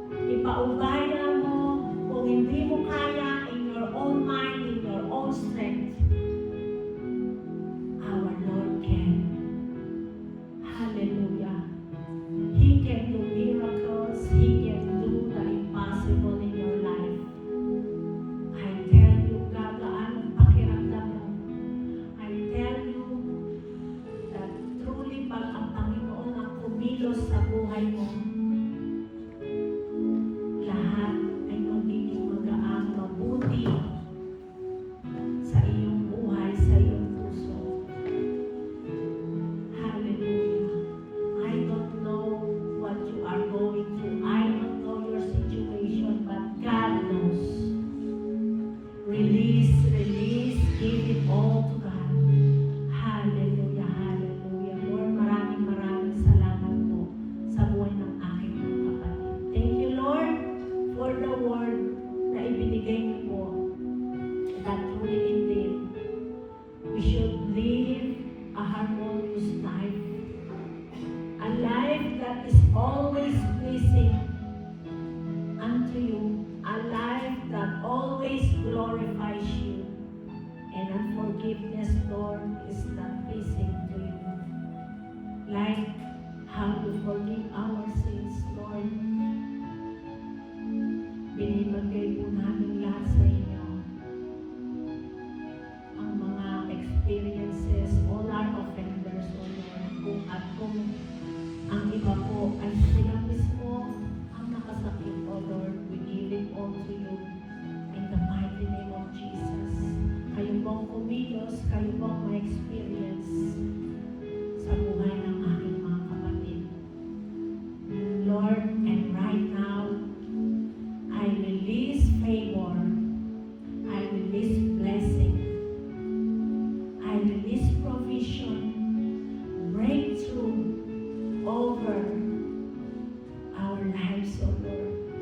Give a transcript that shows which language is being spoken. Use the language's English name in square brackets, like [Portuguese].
[Filipino] Ipaubaya mo kung hindi mo kaya [English] in your own mind, in your own strength. Our Lord can. Hallelujah. He can do miracles. He can do the impossible in your life. I tell you, [Filipino] gagaan ang pakiramdam mo. [English] I tell you that truly [Filipino] pag ang Panginoon ang kumilos sa buhay mo, lahat ay magiging magaang mabuti sa iyong buhay, sa iyong puso. [English] Hallelujah. I don't know what you are going through. I don't know your situation, but God knows. Release, give it all to God. Hallelujah, hallelujah. [Filipino] Lord, maraming salamat po sa buhay ng aking mga kapatid. [English] Thank you, Lord, for the word [Filipino] na ibinigay niyo po, [English] that truly indeed we should live a harmonious life. A life that is always pleasing unto you. A life that always glorifies you. And unforgiveness, Lord, is not pleasing to you. Like how you forgive our sins, Lord. [Filipino] Binibigay po namin lahat sa inyo ang mga experiences, [English] all our offenders, O Lord. [Filipino] Kung ang iba po ay sila mismo ang nakasakit, O Lord, [English] we give it all to you in the mighty name of Jesus. [Filipino] Kayo pong kumilos, kayo pong ma-experience sa buhay ng aking mga kapatid. [English] Lord, and right now, I release favor. I release blessing. I release provision, breakthrough over our lives, O Lord.